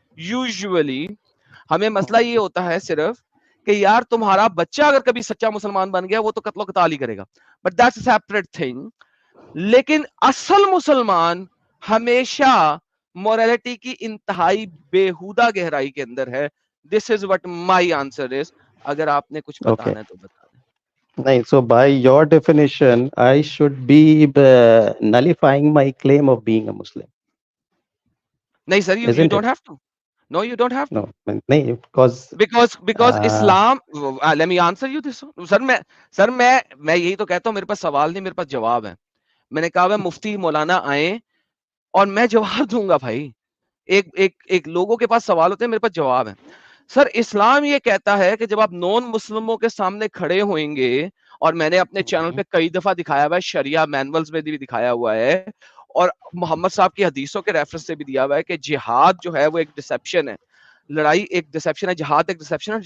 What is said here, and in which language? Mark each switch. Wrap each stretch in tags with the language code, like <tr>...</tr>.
<ur>Usually ہمیں مسئلہ یہ ہوتا ہے صرف کہ یار تمہارا بچہ اگر کبھی سچا مسلمان بن گیا وہ تو قتل و قتال ہی کرے گا,</ur> <en>But that's a separate thing.</en> <ur>لیکن اصل مسلمان ہمیشہ مورالٹی کی انتہائی بےہودہ گہرائی کے اندر ہے.</ur> <en>This is what my answer is.</en> <ur>اگر آپ نے کچھ بتانا ہے تو بتا دیں.</ur> <en>نہیں, so by your definition, I should be nullifying my claim of being a Muslim.</en> <ur>نہیں سر,</ur> <en>you don't have to. No, you don't have to. No,</en> <ur>نہیں,</ur> <en>because Islam, let me answer you this.</en> <ur>سر میں یہی تو کہتا ہوں, میرے پاس سوال نہیں, میرے پاس جواب ہے. میں نے کہا ہے مفتی مولانا آئیں اور میں جواب دوں گا بھائی. ایک لوگوں کے پاس سوال ہوتے ہیں, میرے پاس جواب ہے. سر اسلام یہ کہتا ہے کہ جب آپ نون مسلموں کے سامنے کھڑے ہوئیں گے, اور میں نے اپنے چینل پہ کئی دفعہ دکھایا ہوا ہے, شریعہ مینولز میں بھی دکھایا ہوا ہے, اور محمد صاحب کی حدیثوں کے ریفرنس سے بھی دیا ہوا ہے کہ جہاد جو ہے وہ ایک ڈسیپشن ہے, لڑائی ایک ڈسیپشن ہے, جہاد ایک ڈسیپشن ہے.</ur>